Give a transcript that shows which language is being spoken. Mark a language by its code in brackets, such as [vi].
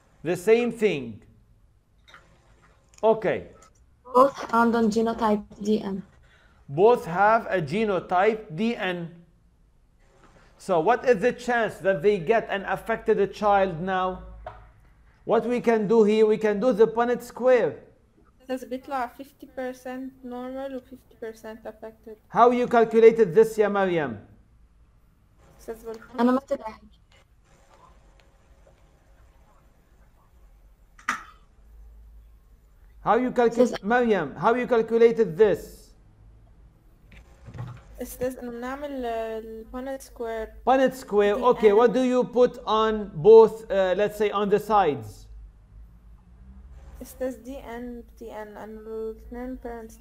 [en] The same thing. Okay. Both [ar] عندهم [en] genotype DN. Both have a genotype DN. So what is the chance that they get an affected child now? What we can do here, we can do the Punnett square. [ar] بس بيطلع 50% normal و 50% affected. [en] How you calculated this يا مريم? [ar] أستاذ بالحق. أنا ما بتدعي. [en] How you calculate, Maryam, how you calculated this? [ar] أستاذ إنه بنعمل Punnett square. [en] Punnett square, okay, what do you put on both, let's say on the sides? [ar] أستاذ DN إنه الاثنين parents.